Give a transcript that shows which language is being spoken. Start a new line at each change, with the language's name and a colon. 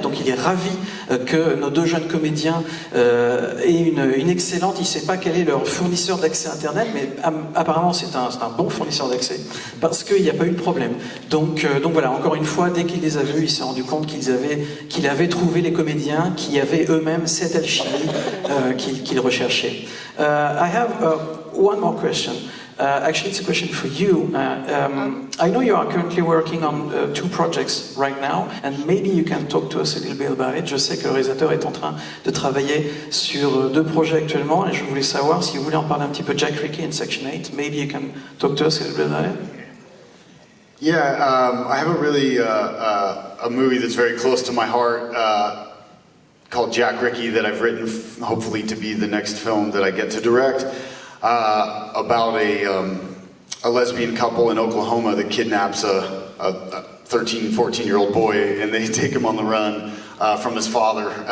French: Donc il est ravi que nos deux jeunes comédiens aient une excellente, il ne sait pas quel est leur fournisseur d'accès internet, mais apparemment c'est un bon fournisseur d'accès, parce qu'il n'y a pas eu de problème. Donc voilà, encore une fois, dès qu'il les a vus, il s'est rendu compte qu'il avait trouvé les comédiens qui avaient eux-mêmes cette alchimie qu'il recherchait.
English: I have one more question. Actually, it's a question for you. I know you are currently working on 2 projects right now, and maybe you can talk to us a little bit about it.
French: Je sais que le réalisateur est en train de travailler sur 2 projets actuellement, et je voulais savoir si vous voulez en parler un petit peu. Jack Ricky in Section 8.
English: Maybe you can talk to us a little bit about it. Yeah, I have a really a movie that's very close to my heart called Jack Ricky that I've written, hopefully to be the next film that I get to direct, about a lesbian couple in Oklahoma that kidnaps a 13, 14-year-old boy, and they take him on the run from his father.